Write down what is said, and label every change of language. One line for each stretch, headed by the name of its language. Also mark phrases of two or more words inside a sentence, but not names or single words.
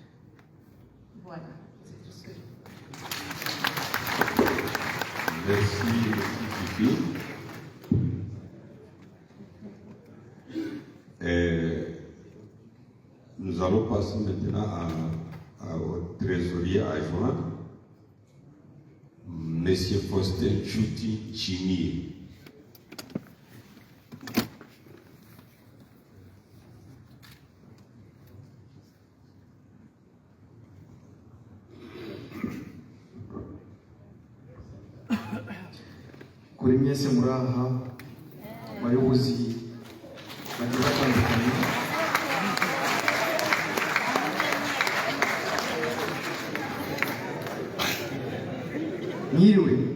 French: Voilà, c'est tout ce que je Merci, Fifi. Nous allons passer maintenant au trésorier adjoint, Monsieur Faustin Chouti Chini.
Kinyarwanda: kuri mwese muri aha bayobozi bagiye batandukanye, mwiriwe.